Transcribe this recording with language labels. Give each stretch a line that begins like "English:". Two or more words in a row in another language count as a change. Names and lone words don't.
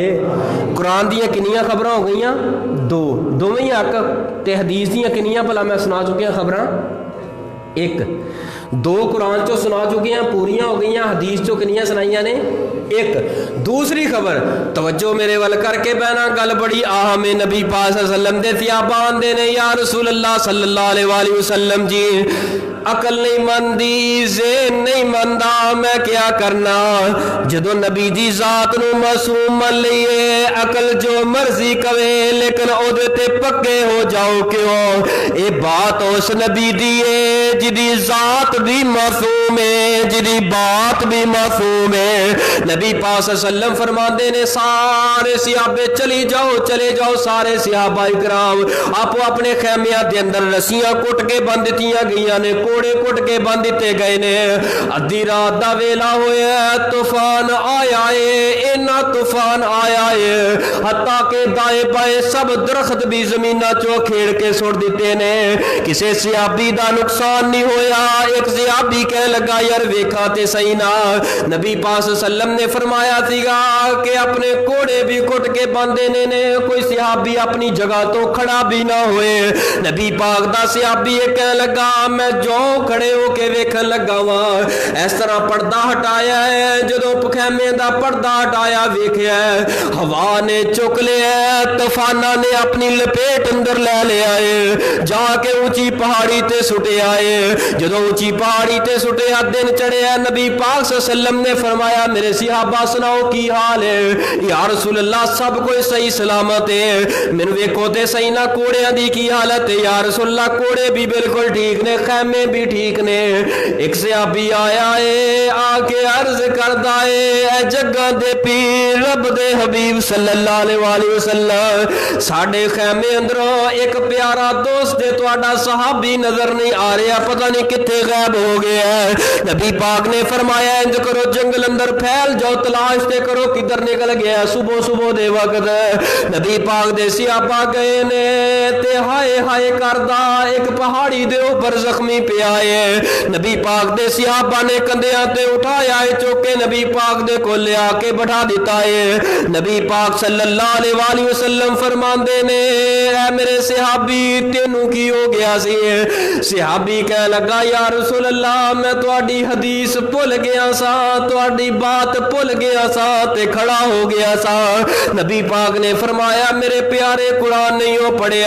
Punjabi: قرآن دیاں کنیاں خبراں ہو گئیاں؟ دو، دوویں ہی حق تے حدیث دیاں کنیاں بھلا میں سنا چکیا خبراں? एक। دو قرآن چوں سنا چکے ہیں، پوریاں ہو گئی، حدیث چوں کنیاں سنائیاں نے? एक। دوسری خبر توجہ میرے ول کرکے بہنا، گل بڑی اہم ہے. نبی پاک
Arabic: صلى الله عليه وسلم
Punjabi: دے صحابہ آندے نے,
Arabic: يا رسول الله صلى الله عليه وسلم
Punjabi: جی، عقل نہیں مندی، ذہن نہیں مندا، میں کیا کرنا? جدوں نبی دی ذات نوں معصوم من لئیے، عقل جو مرضی کہوے، لیکن اوہدے تے پکے ہو جاؤ. क्यों? یہ بات اس نبی دی ہے جہدی ذات بھی معصوم ہے، جہدی بات بھی معصوم ہے. نبی پاک
Arabic: صلى الله عليه وسلم
Punjabi: فرماتے نے، سارے صحابے چلے جاؤ، سارے صحابہ اکرام آپو اپنے خیمیاں کے اندر رسیاں کٹ کے بند دتیاں گئیاں نے، کوڑے کٹ کے بند دتے گئے نے. اَدھی رات دا ویلا ہویا، طوفان آیا ہے، انا طوفان آیا ہے حتیٰ کہ دائیں بائیں سب درخت بھی زمیناں چوں کھیڑ کے سٹ دتے نے. کسی صحابی دا نقصان نہیں ہویا۔ اک صحابی کہن لگا، یار ویکھاں تے سہی نا، نبی پاک
Arabic: صلى الله عليه وسلم
Punjabi: نے فرمایا سیگا کہ اپنے کوڑے بھی کٹ کے باندھے نے، کوئی صحابی اپنی جگہ توں کھڑا بھی نہ ہوئے. نبی پاک دا صحابی کہن لگا، میں جو کھڑے ہوکے ویکھن لگا واں، اس طرح پردہ ہٹایا ہے، جدوں پخیمے دا پردہ ہٹایا ویکھیا ہوا نے چک لیا، طوفاناں نے اپنی لپیٹ اندر لے لیا ہے، جاکے اُچی پہاڑی تے سٹیا ہے. جدوں اُچی پہاڑی تے سٹیا، دن چڑھیا، نبی پاک
Arabic: صلى الله عليه وسلم
Punjabi: نے فرمایا، میرے صحابہ سناؤ کی حال ہے?
Arabic: يا رسول الله
Punjabi: سب کوئی صحیح سلامت ہے، مینوں ویکھو تے سہی نا کوڑیاں دی کی حالت ہے?
Arabic: يا رسول الله
Punjabi: کوڑے بھی بالکل ٹھیک نے، خیمے بھی ٹھیک نے. اک صحابی آیا ہے، آکے عرض کردا ہے، جگاں دے پیر رب دے حبیب
Arabic: صلى الله عليه وسلم,
Punjabi: ساڈے خیمے اندروں اک پیارا دوست ہے تہاڈا صحابی نظر نہیں آ رہا، پتا نہیں کتھے غائب ہو گیا ہے. نبی پاک نے فرمایا، اینج کرو جنگل اندر پھیل جاؤ، تلاش تے کرو کدھر نکل گیا. صبح صبح دے وقت نبی پاک دے صحابہ گئے نے تے ہائے ہائے کردا اک پہاڑی دے اوپر زخمی پیا ہے. نبی پاک دے صحابہ نے کندھیاں تے اٹھایا ہے، چوکے نبی پاک دے کول لے آکے بٹھا دتا ہے. نبی پاک
Arabic: صلى الله عليه وسلم
Punjabi: فرماندے نے، اے میرے صحابی تینوں کی ہو گیا سی? صحابی کہن لگا,
Arabic: يا رسول الله
Punjabi: میں تہاڈی حدیث بھل گیا سا، تہاڈی بات بھل گیا سا تے کھڑا ہو گیا سا. نبی پاک نے فرمایا، میرے پیارے قرآن نہیں ہو پڑھیا?